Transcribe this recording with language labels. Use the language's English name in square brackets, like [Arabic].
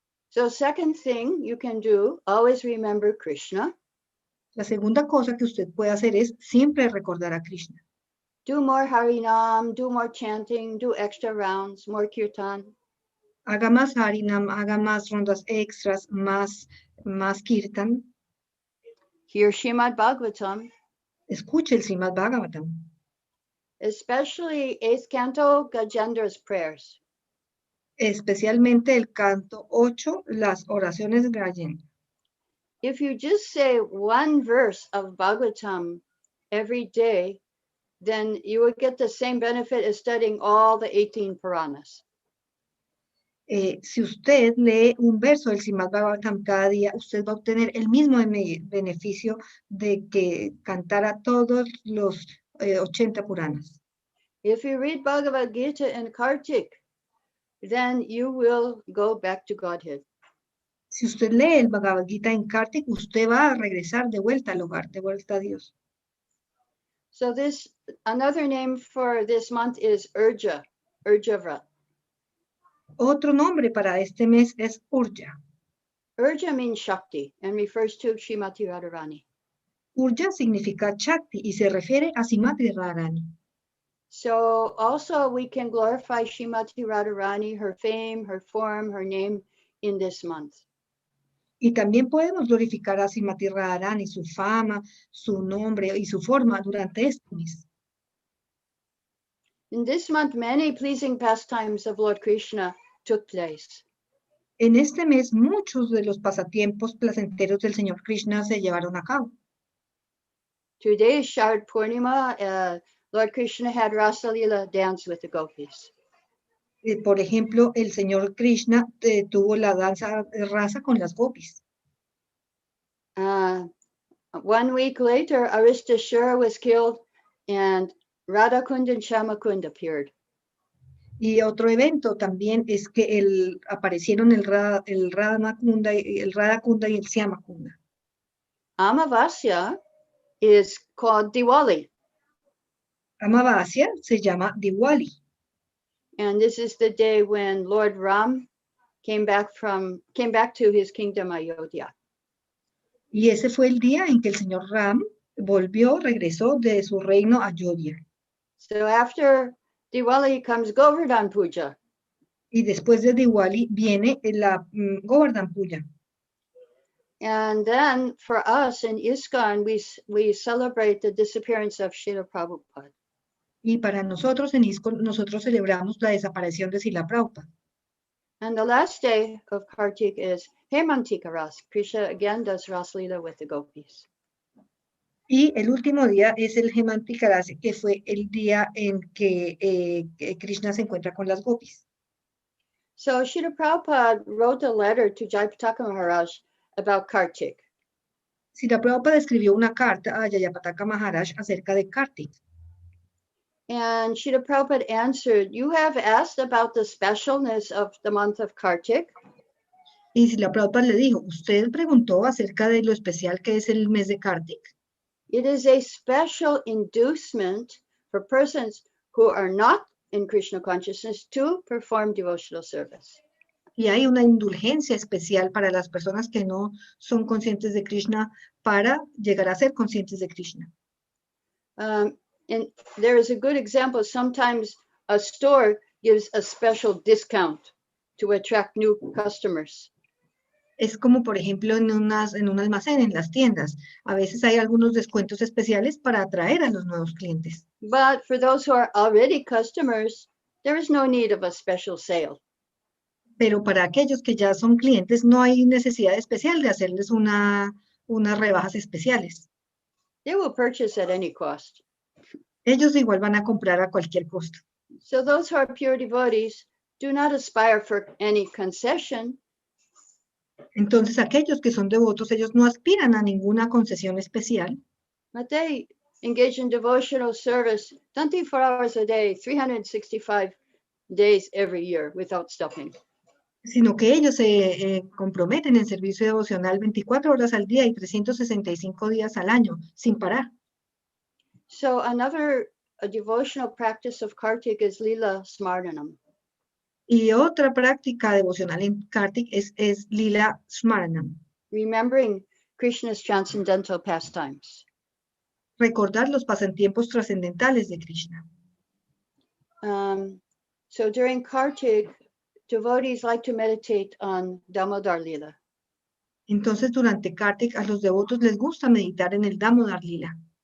[English] So second thing you can do, always remember Krishna. [Spanish] La segunda cosa que usted puede hacer es siempre recordar a Krishna. [English] Do more Harinam, do more chanting, do extra rounds, more kirtan. [Spanish] Haga más Harinam, haga más rondas extras, más kirtan. [English] Hear Srimad-Bhagavatam. [Spanish] Escuche el Srimad-Bhagavatam. [English] Especially 8th canto, Gajendra's prayers. [Spanish] Especialmente el canto 8, las oraciones Gajendra. [English] If you just say one verse of Bhagavatam every day, then you will get the same benefit as studying all the 18 Puranas. [Spanish] Si usted lee un verso del Srimad-Bhagavatam cada día, usted va a obtener el mismo beneficio de que cantara todos los 80 Puranas. [English] If you read Bhagavad-gita in Kartik, then you will go back to Godhead. [Spanish] Si usted lee el Bhagavad-gita en Kartik, usted va a regresar de vuelta al hogar, de vuelta a Dios. [English] So another name for this month is Urja Vrat. [Spanish] Otro nombre para este mes es Urja. [English] Urja means Shakti and refers to Srimati Radharani. [Spanish] Urja significa Shakti y se refiere a Srimati Radharani. [English] So also we can glorify Srimati Radharani, her fame, her form, her name in this month. [Spanish] Y también podemos glorificar a Srimati Radharani, su fama, su nombre y su forma durante este mes. [English] In this month, many pleasing pastimes of Lord Krishna took place. [Spanish] En este mes, muchos de los pasatiempos placenteros del Señor Krishna se llevaron a cabo. [English] Today is Sharad Purnima. Lord Krishna had Rasa Leela dance with the gopis. [Spanish] Por ejemplo, el Señor Krishna tuvo la danza rasa con las gopis. [English] 1 week later, Aristashura was killed and Radhakund and Shamakund appeared. [Spanish] Y otro evento también es que aparecieron el Radhakunda y el Shyamakunda. [English] Amavasya is called Diwali. [Spanish] Amavasya se llama Diwali. [English] And this is the day when Lord Ram came back to his kingdom Ayodhya. [Spanish] Y ese fue el día en que el señor Ram regresó de su reino a Ayodhya. [English] So after Diwali comes Govardhan Puja. [Spanish] Y después de Diwali viene la Govardhan Puja. [English] And then for us in ISKCON, we celebrate the disappearance of Srila Prabhupada. [Spanish] Y para nosotros en ISKCON, nosotros celebramos la desaparición de Srila Prabhupada. [English] And the last day of Kartik is Hemantika Ras. Krishna again does Ras Lila with the gopis. [Spanish] Y el último día es el Hemantika Ras, que fue el día en que Krishna se encuentra con las gopis. [English] So Srila Prabhupada wrote a letter to Jayapataka Maharaj about Kartik. [Spanish] Srila Prabhupada escribió una carta a Jayapataka Maharaj acerca de Kartik. [English] And Srila Prabhupada answered, you have asked about the specialness of the month of Kartik. [Spanish] Y Srila Prabhupada le dijo, usted preguntó acerca de lo especial que es el mes de Kartik. [English] It is a special inducement for persons who are not in Krishna consciousness to perform devotional service. [Spanish] Y hay una indulgencia especial para las personas que no son conscientes de Krishna para llegar a ser conscientes de Krishna. [English] And there is a good example. Sometimes a store gives a special discount to attract new customers. [Spanish] Es como, por ejemplo, en un almacén, en las tiendas. A veces hay algunos descuentos especiales para atraer a los nuevos clientes. [English] But for those who are already customers, there is no need of a special sale. [Spanish] Pero para aquellos que ya son clientes, no hay necesidad especial de hacerles unas rebajas especiales. [English] They will purchase at any cost. [Spanish] Ellos igual van a comprar a cualquier costo. [English] So those who are pure devotees do not aspire for any concession. [Spanish] Entonces, aquellos que son devotos, ellos no aspiran a ninguna concesión especial. [English] But they engage in devotional service 24 hours a day, 365 days every year without stopping. [Spanish] Sino que ellos se comprometen en servicio devocional 24 horas al día y 365 días al año, sin parar. [English] So another devotional practice of Kartik is Lila Smardanam. [Spanish] Y otra práctica devocional en Kartik es Lila Smaranam. [English] Remembering Krishna's transcendental pastimes. [Spanish] Recordar los pasatiempos trascendentales de Krishna. [English] So during Kartik, devotees like to meditate on Damodar Lila. [Spanish] Entonces, durante Kartik, a los devotos les gusta meditar en el Damodar Lila.